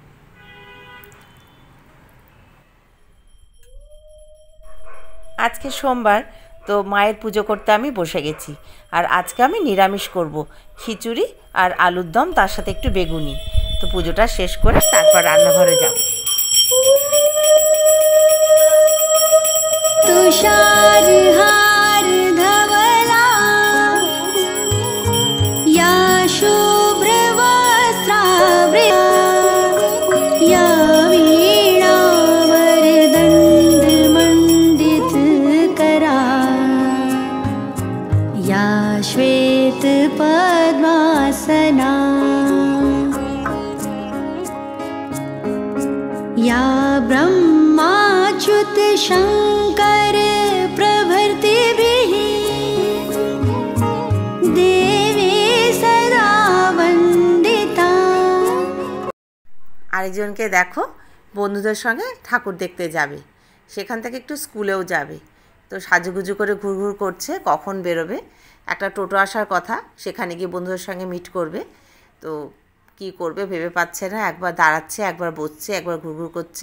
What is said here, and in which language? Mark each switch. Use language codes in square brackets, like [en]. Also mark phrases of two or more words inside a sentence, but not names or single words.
[bn] আজকে সোমবার, তো মায়ের পুজো করতে আমি বসে গেছি। আর আজকে আমি নিরামিষ করব, খিচুড়ি আর আলুর দম, তার সাথে একটু বেগুনি। তো পুজোটা শেষ করে তারপর রান্নাঘরে যাব। [sa] तुषार हार धवला या शुभ्र वस्त्रावृता या वीणावरदण्ड मण्डित करा या श्वेत पद्मासना या ब्रह्माच्युत शंकर प्रभृतिभिः देवी सदा वन्दिता। [bn] আরেকজনকে দেখো বন্ধুদের সঙ্গে ঠাকুর দেখতে যাবে, সেখান থেকে একটু স্কুলেও যাবে। তো সাজুগুজু করে ঘুরঘুর করছে, কখন বেরোবে। একটা টোটো আসার কথা, সেখানে গিয়ে বন্ধুদের সঙ্গে মিট করবে। তো কি করবে ভেবে পাচ্ছে না, একবার দাঁড়াচ্ছে, একবার বসছে, একবার ঘুরঘুর করছে।